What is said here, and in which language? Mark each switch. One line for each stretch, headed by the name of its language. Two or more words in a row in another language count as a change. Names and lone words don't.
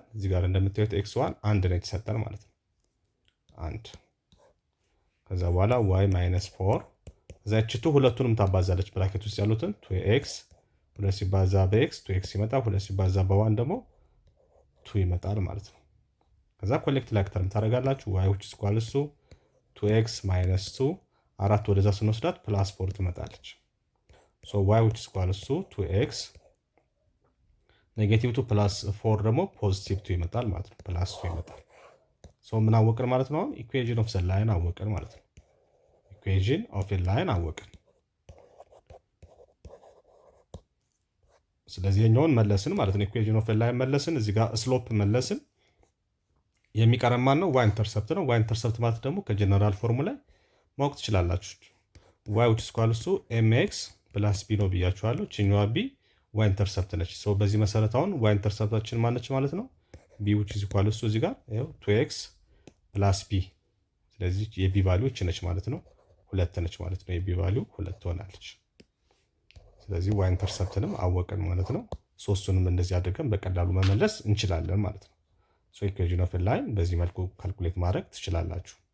Amharic: እዚህ ጋር እንደምታዩት x1 1 ነው የተሰጠን ማለት ነው። 1 ከዛ በኋላ y ማይነስ 4 ከዛ እቺቱ ሁለቱንም ታባዛለች ብራኬት ውስጥ ያሉትን 2x 2 ሲባዛ በx 2x ይመጣል። 2 ሲባዛ በ1 ደግሞ 2 ይመጣል ማለት ነው። ከዛ
English: collect like term
Amharic: ታደርጋላችሁ።
English: y which is equal to 2x minus 2
Amharic: አራት ወደዛ ስንወስዳት ፕላስ 4 ትመጣለች። ሶ
English: y which is equal to 2x
Amharic: ኔጌቲቭ 2 ፕላስ 4 ደግሞ ፖዚቲቭ 2 ይመጣል ማለት ነው። ፕላስ 2 ይመጣል። ሶ ምን አወቅን ማለት ነው?
English: equation of the line
Amharic: አወቅን ማለት ነው።
English: equation of the line
Amharic: አወቅን። ስለዚህ የኛውን መለስን ማለት ነው።
English: equation of the line
Amharic: መለስን። እዚህ ጋር ስሎፕ መለስን። የሚቀረን ማን ነው?
English: y intercept
Amharic: ነው።
English: y intercept
Amharic: ማለት ደግሞ ከጀነራል ፎርሙላ ማወቅ ትችላላችሁ።
English: y which is equal to mx plus b
Amharic: ነው ብያችኋለሁ። ቺኛዋ ቢ
English: y intercept
Amharic: ነች። ሶ በዚህ መሰረት አሁን
English: y interceptአችን
Amharic: ማነች ማለት ነው?
English: b which is equal to
Amharic: እዚህ ጋር ይኸው 2x
English: plus b።
Amharic: ስለዚህ የቢ ቫልዩ እቺ ነች ማለት ነው። 2 ነች ማለት ነው። የቢ ቫልዩ 2 ሆናለች። ስለዚህ
English: y interceptንም
Amharic: አወቅን ማለት ነው። ሶስቱንም እንደዚህ አድርገን በቀላሉ መመለስ እንችላለን ማለት ነው። ሶ
English: equation of line
Amharic: በዚህ መልኩ ካልኩሌት ማድረግ ትችላላችሁ።